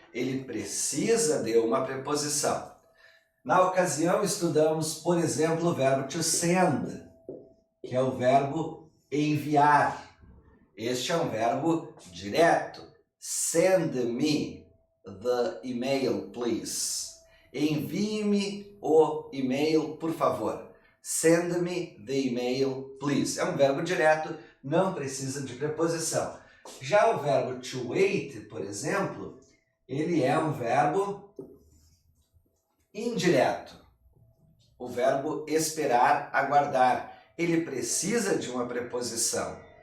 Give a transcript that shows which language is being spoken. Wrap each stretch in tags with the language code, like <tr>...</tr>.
<pt>Ele precisa de uma preposição. Na ocasião, estudamos, por exemplo, o verbo to send, que é o verbo enviar. Este é um verbo direto.</pt> <en>Send me the email, please.</en> <pt>envie-me o e-mail, por favor.</pt> <en>Send me the email, please.</en> <pt>É um verbo direto, não precisa de preposição. Já o verbo to wait, por exemplo, ele é um verbo indireto. O verbo esperar, aguardar, ele precisa de uma preposição.</pt>